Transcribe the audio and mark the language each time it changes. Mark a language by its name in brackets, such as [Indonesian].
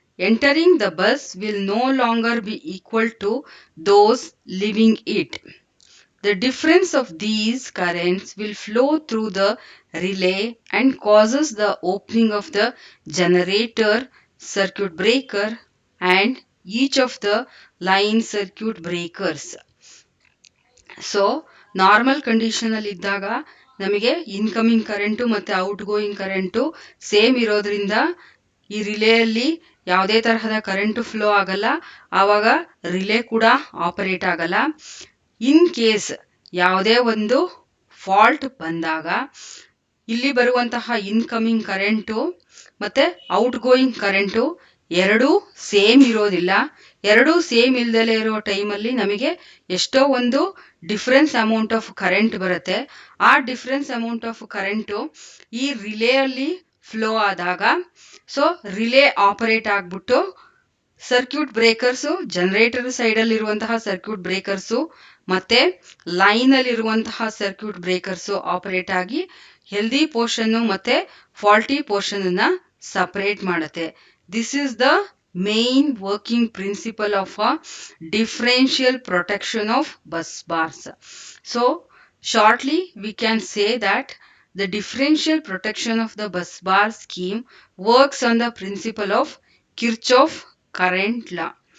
[English] entering the bus will no longer be equal to those leaving it. The difference of these currents will flow through the relay and causes the opening of the generator, circuit breaker and each of the line circuit breakers. [Kannada] So normal condition ಅಲ್ಲಿ ಇದ್ದಾಗ ನಮಗೆ incoming current ಮತ್ತೆ out going current same ಇರೋದ್ರಿಂದ ಈ ರಿಲೇಯಲ್ಲಿ ಯಾವುದೇ ತರಹದ current flow ಆಗಲ್ಲ, ಆವಾಗ ರಿಲೇ ಕೂಡ ಆಪರೇಟ್ ಆಗಲ್ಲ. ಇನ್ ಕೇಸ್ ಯಾವುದೇ ಒಂದು ಫಾಲ್ಟ್ ಬಂದಾಗ ಇಲ್ಲಿ ಬರುವಂತಹ ಇನ್ಕಮಿಂಗ್ ಕರೆಂಟು ಮತ್ತೆ ಔಟ್ ಗೋಯಿಂಗ್ ಕರೆಂಟು ಎರಡೂ ಸೇಮ್ ಇರೋದಿಲ್ಲ. ಎರಡೂ ಸೇಮ್ ಇಲ್ದಲೇ ಇರೋ ಟೈಮಲ್ಲಿ ನಮಗೆ ಎಷ್ಟೋ ಒಂದು ಡಿಫ್ರೆನ್ಸ್ ಅಮೌಂಟ್ ಆಫ್ ಕರೆಂಟ್ ಬರುತ್ತೆ. ಆ ಡಿಫ್ರೆನ್ಸ್ ಅಮೌಂಟ್ ಆಫ್ ಕರೆಂಟು ಈ ರಿಲೇ ಅಲ್ಲಿ ಫ್ಲೋ ಆದಾಗ ಸೊ ರಿಲೇ ಆಪರೇಟ್ ಆಗ್ಬಿಟ್ಟು ಸರ್ಕ್ಯೂಟ್ ಬ್ರೇಕರ್ಸು ಜನರೇಟರ್ ಸೈಡ್ ಅಲ್ಲಿ ಇರುವಂತಹ ಸರ್ಕ್ಯೂಟ್ ಬ್ರೇಕರ್ಸು ಮತ್ತೆ ಲೈನ್ ಅಲ್ಲಿ ಇರುವಂತಹ ಸರ್ಕ್ಯೂಟ್ ಬ್ರೇಕರ್ಸು ಆಪರೇಟ್ ಆಗಿ ಹೆಲ್ದಿ ಪೋರ್ಷನ್ ಮತ್ತೆ ಫಾಲ್ಟಿ ಪೋರ್ಷನ್ ಅನ್ನ ಸಪರೇಟ್ ಮಾಡುತ್ತೆ. [English] This is the main working principle of a differential protection of bus bars. So shortly we can say that the differential protection of the bus bar scheme works on the principle of Kirchhoff current law.